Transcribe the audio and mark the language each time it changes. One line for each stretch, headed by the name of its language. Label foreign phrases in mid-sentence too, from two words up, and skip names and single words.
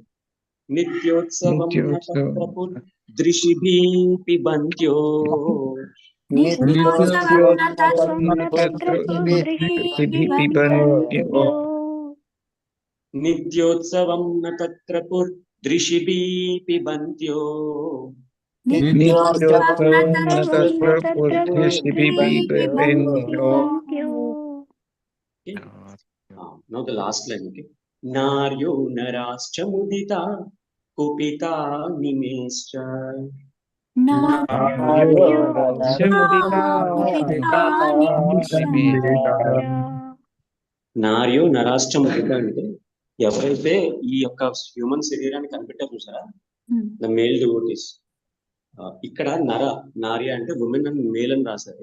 Sanskrit: నిత్యోత్సవం న తత్రపుర్ దృశిభి పిబంత్యో నిత్యోత్సవం న తత్రపుర్ దృశిభి పిబంత్యో
English: Now the last line.
Sanskrit: Okay, नार्यो नराश्च मुदिता कुपिता निमेषाः.
Telugu: నార్యో నరాష్ట్ర ముదిత అంటే ఎవరైతే ఈ యొక్క హ్యూమన్ శరీరాన్ని కనిపెట్టారు చూసారా,
English: the male devotees.
Telugu: ఇక్కడ నార్య అంటే
English: women and male
Telugu: అని రాశారు.